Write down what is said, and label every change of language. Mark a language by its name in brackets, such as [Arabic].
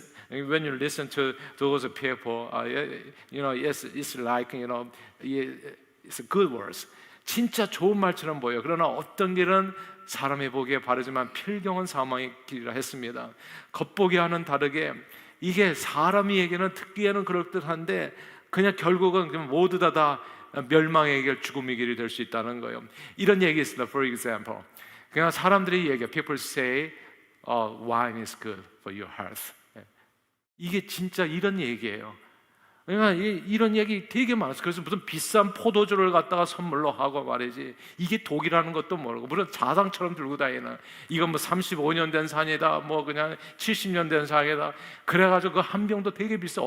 [English] When you listen to those people, yes, it's like it's good words. [Korean] 진짜 좋은 말처럼 보여. 그러나 어떤 길은 사람의 보기에 바르지만 필경은 사망의 길이라 했습니다. 겉보기와는 다르게 이게 사람이에게는 듣기에는 그럴듯한데 그냥 결국은 그냥 모두 다 멸망의 길, 죽음의 길이 될 수 있다는 거예요. 이런 얘기 있습니다. [English] For example, [Korean] 그냥 사람들이 얘기해. [English] People say, wine is good for your health. [Korean] 이게 진짜 이런 얘기예요. 그러니까 이런 얘기 되게 많았어요. 그래서 무슨 비싼 포도주를 갖다가 선물로 하고 말이지, 이게 독이라는 것도 모르고, 물론 자상처럼 들고 다니는, 이건 뭐 35년 된 산이다, 뭐 그냥 70년 된 산이다, 그래가지고 그 한 병도 되게 비싸.